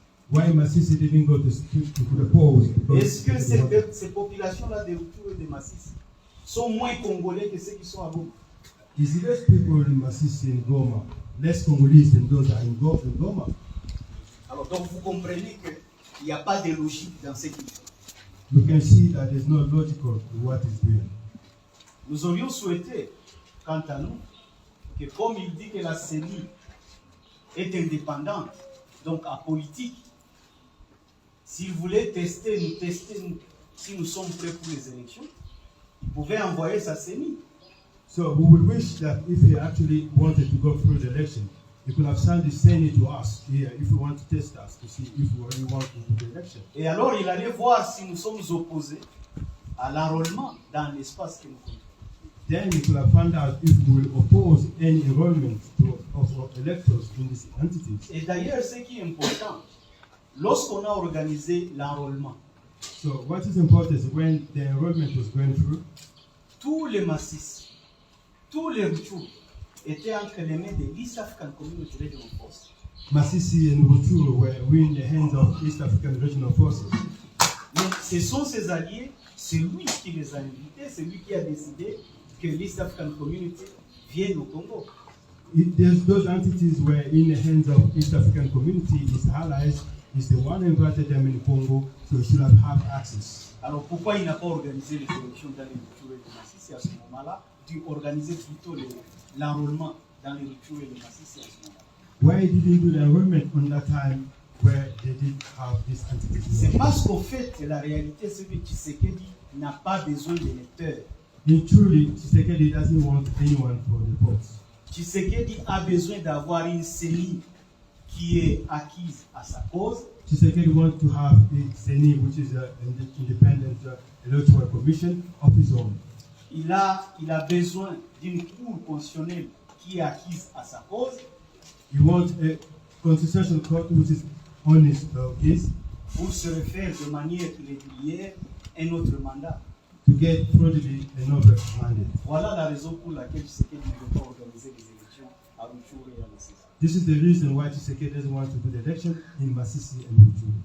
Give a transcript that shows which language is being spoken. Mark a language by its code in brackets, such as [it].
[en] Why Masisi didn't go to the polls? [fr] Est-ce que ces populations-là de Rutshuru et de Masisi sont moins congolais que ceux qui sont à Goma? [en] Is it less people in Masisi and Goma, less Congolese than those that are involved in Goma? [fr] Alors donc vous comprenez qu'il n'y a pas de logique dans ce qu'il fait. [en] You can see that there's no logical to what he's doing. [fr] Nous aurions souhaité, quant à nous, que comme il dit que la CENI est indépendante, donc apolitique, s'il voulait tester nous, si nous sommes prêts pour les élections, il pouvait envoyer sa CENI. [en] So we would wish that if he actually wanted to go through the election, he could have sent the Senate to us here if we want to test us to see if we really want to do the election. [fr] Et alors il allait voir si nous sommes opposés à l'enrôlement dans l'espace que nous contrôlons. [en] Then he could have found out if we will oppose any enrollment of electors in these entities. [fr] Et d'ailleurs, ce qui est important, lorsqu'on a organisé l'enrôlement, [en] So what is important is when the enrollment was going through, [fr] tous les Massis, tous les Rutshuru étaient entre les mains de l'East African Community Regional Force. [en] Masisi and Rutshuru were in the hands of East African Regional Forces. [fr] Mais ce sont ses alliés, c'est lui qui les a invités, c'est lui qui a décidé que l'East African Community vienne au Congo. [en] Those entities were in the hands of East African Community. His allies is the one who invited them in Congo, so he should have access. [fr] Alors pourquoi il n'a pas organisé les élections dans les Rutshuru et les Masisi à ce moment-là, dû organiser plutôt l'enrôlement dans les Rutshuru et les Masisi à ce moment-là? [en] Why he didn't do the enrollment on that time where they did have this entity. [fr] C'est parce qu'au fait, la réalité, c'est que Tshisekedi n'a pas besoin d'électeurs. [en] In truly, Tshisekedi doesn't want anyone for the votes. [fr] Tshisekedi a besoin d'avoir une CENI qui est acquise à sa cause. [en] Tshisekedi wants to have a CENI, which is an independent electoral commission of his own. [fr] Il a besoin d'une cour constitutionnelle qui est acquise à sa cause. [en] He wants a constitutional court which is on his case. [fr] Pour se refaire de manière régulière un autre mandat. [en] To get fraudulently another mandate. [fr] Voilà la raison pour laquelle Tshisekedi ne veut pas organiser les élections à Rutshuru et à Masisi. [en] This is the reason why Tshisekedi doesn't want to do the election in Masisi and Rutshuru.